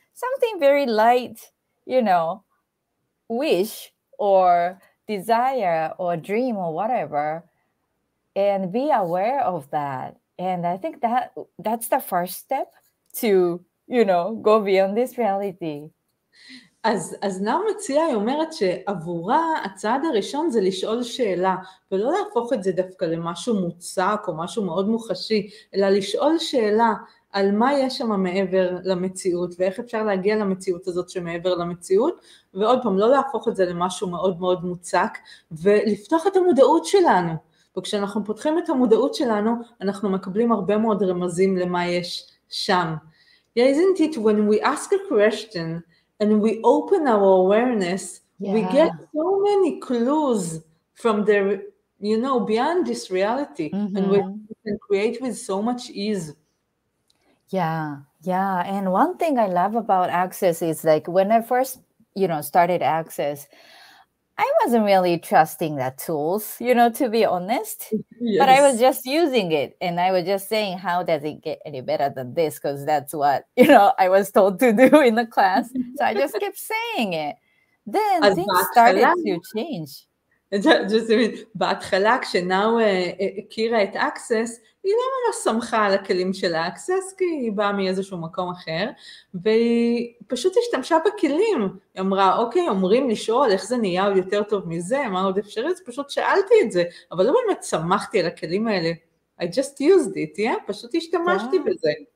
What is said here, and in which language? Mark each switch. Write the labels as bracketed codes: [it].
[en] Something very light, wish or desire or dream or whatever, and be aware of that. And I think that's the first step to, go beyond this reality. [he] אז נאו מציעה, היא אומרת שעבורה הצעד הראשון זה לשאול שאלה, ולא להפוך את זה דווקא למשהו מוצק או משהו מאוד מוחשי, אלא לשאול שאלה על מה יש שם מעבר למציאות, ואיך אפשר להגיע למציאות הזאת שמעבר למציאות, ועוד פעם, לא להפוך את זה למשהו מאוד מאוד מוצק, ולפתוח את המודעות שלנו. וכשאנחנו פותחים את המודעות שלנו, אנחנו מקבלים הרבה מאוד רמזים למה יש שם. [en] Yeah, isn't it when we ask a question and we open our awareness, we get so many clues from the, beyond this reality, and we can create with so much ease. Yeah. And one thing I love about Access is like when I first, started Access, I wasn't really trusting the tools, to be honest. Yes. But I was just using it. And I was just saying, how does it get any better than this? Because that's what, I was told to do in the class. So I just kept saying it. Then things started to change. [he] בהתחלה כשנאו הכירה את Access, היא לא ממש שמחה על הכלים של Access, כי היא באה מאיזשהו מקום אחר, והיא פשוט השתמשה בכלים. היא אמרה, אוקיי, אומרים לשאול איך זה נהיה עוד יותר טוב מזה, מה עוד אפשרי, אז פשוט שאלתי את זה, אבל לא באמת שמחתי על הכלים האלה. [en] I just used it, [he] פשוט השתמשתי בזה.